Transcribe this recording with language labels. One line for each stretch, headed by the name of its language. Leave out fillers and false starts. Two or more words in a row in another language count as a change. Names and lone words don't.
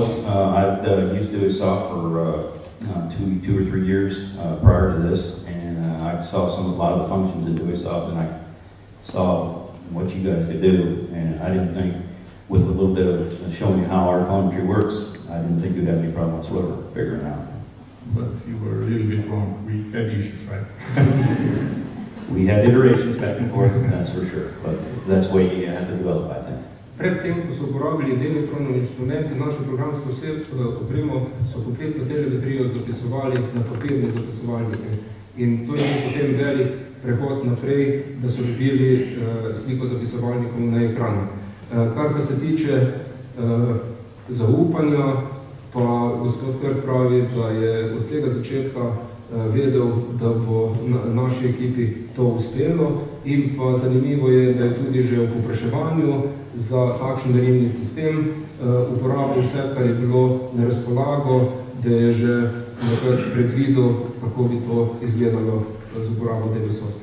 English: I've used DuoSoft for two or 3 years prior to this, and I saw a lot of the functions in DuoSoft, and I saw what you guys could do, and I didn't think, with a little bit of showing you how our telemetry works, I didn't think you'd have any problem whatsoever figuring it out. But you were a little bit wrong. We had issues, right? We had iterations back and forth, that's for sure, but that's the way you had to develop, I think.
Slovenian: Predtem, ko so uporabili Delitronov inštrument in našo programsko opremo, so kompletno telemetrijo zapisovali na papirni zapisovalniki. In to je bil potem velik prehod naprej, da so dobili sliko zapisovalnikov na ekranu. Kar pa se tiče zaupanja, pa gospod Krk pravi, da je od vsega začetka vedel, da bo naši ekipi to uspelo, in pa zanimivo je, da je tudi že v povpraševanju za takšen merilni sistem uporabil vse, kar je bilo na razpolago, da je že nekako predvidel, kako bi to izgledalo z uporabo DuoSofta.